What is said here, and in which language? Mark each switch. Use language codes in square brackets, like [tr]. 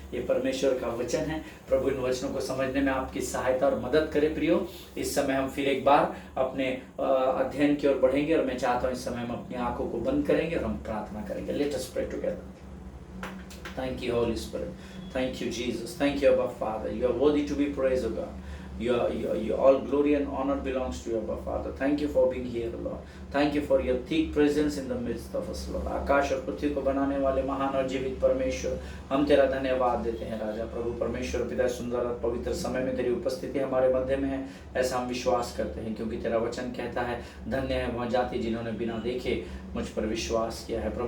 [hi] ये परमेश्वर का वचन है। प्रभु इन वचनों को समझने में आपकी सहायता और मदद करे। प्रियो, इस समय हम फिर एक बार अपने अध्ययन की ओर बढ़ेंगे और मैं चाहता हूं इस समय हम अपनी आंखों को बंद करेंगे और हम प्रार्थना करेंगे। [en] Let us pray together. Thank you Holy Spirit, thank you Jesus, thank you Abba Father, you are worthy to be praised O God. Your all glory and honor belongs to you, Abba Father. Thank you for being here, Lord. Thank you for your thick presence in the midst of us, Lord. [hi] आकाश और पृथ्वी को बनाने वाले महान और जीवित परमेश्वर, हम तेरा धन्यवाद देते हैं राजा। प्रभु परमेश्वर पिता, सुंदर और पवित्र समय में तेरी उपस्थिति हमारे मध्य में है, ऐसा हम विश्वास करते हैं, क्योंकि तेरा वचन कहता है धन्य है वह जाति जिन्होंने बिना देखे मुझ पर विश्वास किया है।